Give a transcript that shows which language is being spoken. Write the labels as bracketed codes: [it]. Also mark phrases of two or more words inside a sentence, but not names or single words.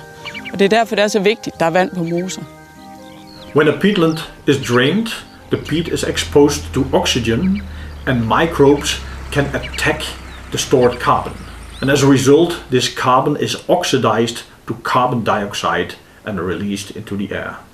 [da] Og det er derfor, det er så vigtigt, at der er vand på moser. [en] When a peatland is drained, the peat is exposed to oxygen and microbes can attack the stored carbon. And as a result, this carbon is oxidized to carbon dioxide and released into the air.